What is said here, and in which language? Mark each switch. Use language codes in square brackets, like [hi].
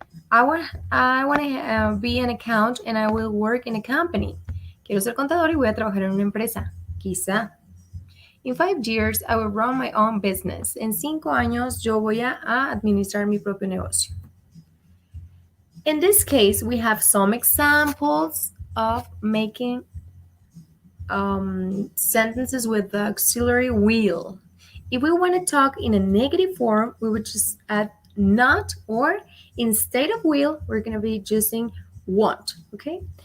[en] I want to be an account and I will work in a company. [es] Quiero ser contador y voy a trabajar en una empresa. Quizá. [en] In 5 years, I will run my own business. [es] En 5 años, yo voy a administrar mi propio negocio. [en] In this case, we have some examples of making sentences with the auxiliary will. If we want to talk in a negative form, we would just add not, or instead of will, we're going to be using want. Okay?